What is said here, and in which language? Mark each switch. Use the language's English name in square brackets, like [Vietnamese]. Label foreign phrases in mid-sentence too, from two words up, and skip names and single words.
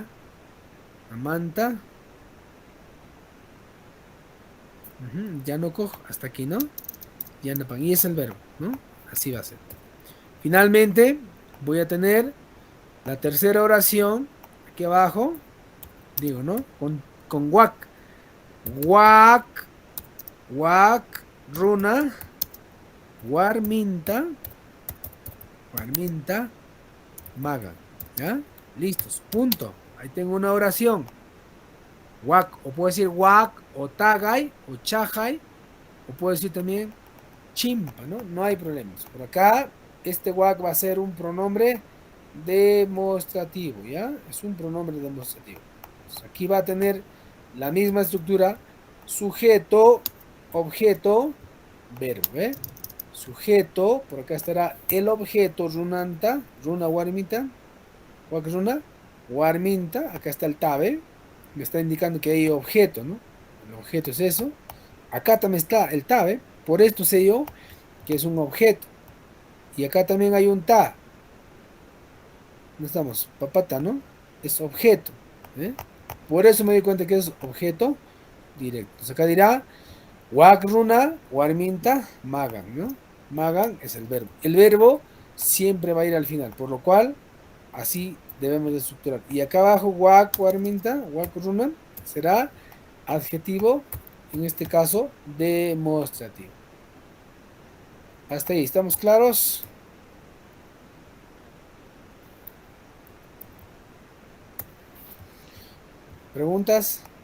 [Spanish] Mamanta. Ya no cojo. Hasta aquí, ¿no? Ya no pan. Y es el verbo, ¿no? Así va a ser. Finalmente, voy a tener la tercera oración aquí abajo. Digo, ¿no? Con wak. Wak. [Quechua] Wak. Runa. Warminta. Warminta. [Spanish] Maga. ¿Ya? Listos. Punto. Ahí tengo una oración. Wak. O puedo decir wak. O tagay. O chajay. O puedo decir también chimpa, ¿no? No hay problemas. Por acá, este wak va a ser un pronombre demostrativo, ¿ya? Es un pronombre demostrativo. Entonces, aquí va a tener la misma estructura, sujeto, objeto, verbo, ¿eh? Sujeto, por acá estará el objeto runanta, [Quechua] runa warmita, wak runa, warminta, [Spanish] acá está el tabe, me está indicando que hay objeto, ¿no? El objeto es eso. Acá también está el tabe, por esto sé yo que es un objeto. Y acá también hay un ta. No estamos, papata, ¿no? Es objeto. ¿Eh? Por eso me di cuenta que es objeto directo. Entonces acá dirá [Quechua] wakruna, warminta, magan, [Spanish] ¿no? Magan es el verbo. El verbo siempre va a ir al final, por lo cual así debemos de estructurar. Y acá abajo, [Quechua] wak, warminta, wakruna, [Spanish] será adjetivo, en este caso, demostrativo. Hasta ahí, ¿estamos claros? ¿Preguntas?